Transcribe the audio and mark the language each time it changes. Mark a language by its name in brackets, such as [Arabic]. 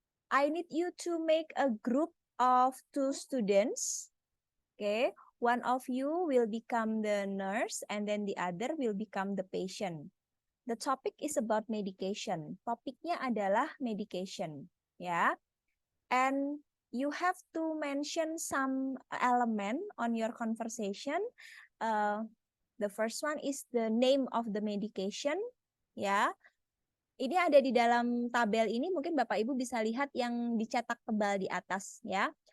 [English] I need you to make a group of 2 students. Okay, one of you will become the nurse and then the other will become the patient. The topic is about medication. [Indonesian] Topiknya adalah medication, ya. [English] And you have to mention some element on your conversation. The first one is the name of the medication, ya. [Indonesian] Ini ada di dalam tabel ini, mungkin Bapak Ibu bisa lihat yang dicetak tebal di atas, ya.